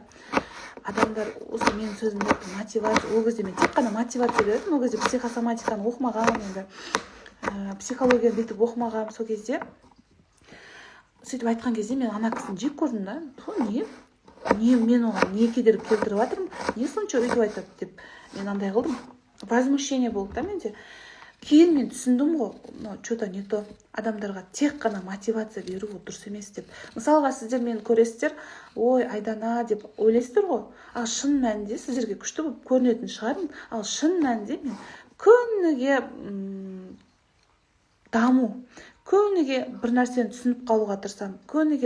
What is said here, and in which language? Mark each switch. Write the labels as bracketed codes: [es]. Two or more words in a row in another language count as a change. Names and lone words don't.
[kk] Адамдар осы менің сөзімді мотивация, ол кезде мен тек қана мотивация бердім, ол кезде психосоматиканы оқымаған, енді психологияны бүйтіп оқымаған. Сол кезде сөйтіп айтқан кезде мен ана кісіні жек көрдім да. Мен оған не кедергі келтіріп жатырмын, не сонша өйтіп айтады деп мен андай қылдым. Возмущение болды да менде. Кейін мен түсіндім ғой, [ru] что-то не то. [kk] Адамдарға тек қана мотивация беру ол дұрыс емес деп. Мысалға сіздер мені көресіздер, ой, Айдана деп ойлайсыздар ғой. Ал шын мәнінде сіздерге күшті болып көрінетін шығармын. Ал шын мәнінде мен күніге даму, күніге бір нәрсені түсініп қалуға тырысамын.